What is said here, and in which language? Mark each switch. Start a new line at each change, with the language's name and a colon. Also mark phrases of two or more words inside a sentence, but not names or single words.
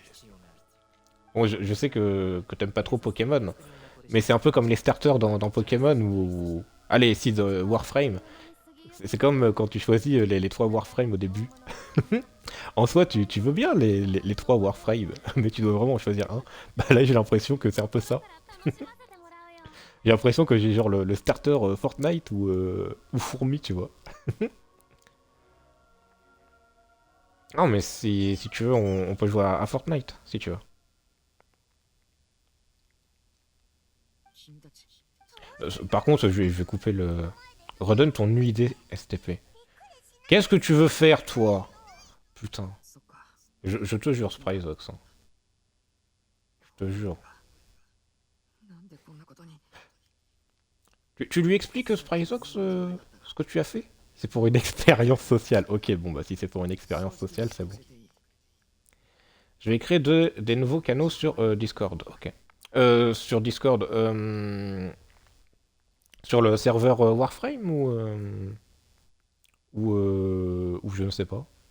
French: Bon, je sais que t'aimes pas trop Pokémon, mais c'est un peu comme les starters dans Pokémon où... Allez, si, de Warframe. C'est comme quand tu choisis les 3 Warframe au début. En soi, tu veux bien les 3 Warframe, mais tu dois vraiment en choisir un. Bah là, j'ai l'impression que c'est un peu ça.
Japanese: だから楽しませてもらうよ
French: J'ai l'impression que j'ai genre le starter Fortnite ou Fourmi, tu vois. Non, mais si tu veux, on peut jouer à Fortnite, si tu veux.
Japanese: 君たち
French: Par contre, je vais couper le... Redonne ton UID STP. Qu'est-ce que tu veux faire, toi? Putain.
Japanese: そっか
French: Je te jure, Spryzox. Hein. Je te jure.
Japanese: なんでこんなことに
French: Tu lui expliques, Spryzox, ce que tu as fait? C'est pour une expérience sociale. Ok, bon, bah si c'est pour une expérience sociale, c'est bon. Je vais créer des nouveaux canaux sur Discord. Ok. Sur Discord, sur le serveur Warframe ou je ne sais pas.